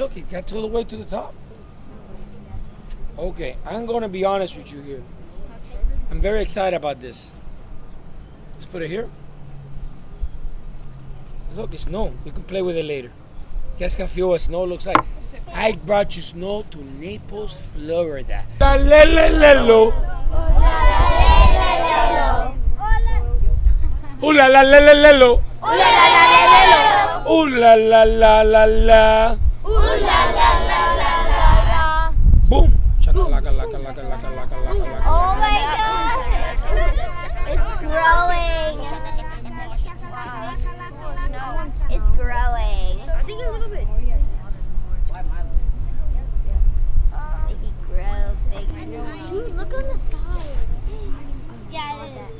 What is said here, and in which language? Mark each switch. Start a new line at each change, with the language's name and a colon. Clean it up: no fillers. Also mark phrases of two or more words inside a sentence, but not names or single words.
English: Look, it got all the way to the top. Okay, I'm going to be honest with you here. I'm very excited about this. Let's put it here. Look, it's snow. You can play with it later. You guys can feel what snow looks like. I brought you snow to Naples, Florida. La la la la lo. Ooh la la la la la lo. Ooh la la la la la. Boom. Chakalaka laka laka laka laka laka. Oh my god! It's growing. It's growing. I think a little bit. Make it grow big. Dude, look on the side. Yeah, it is.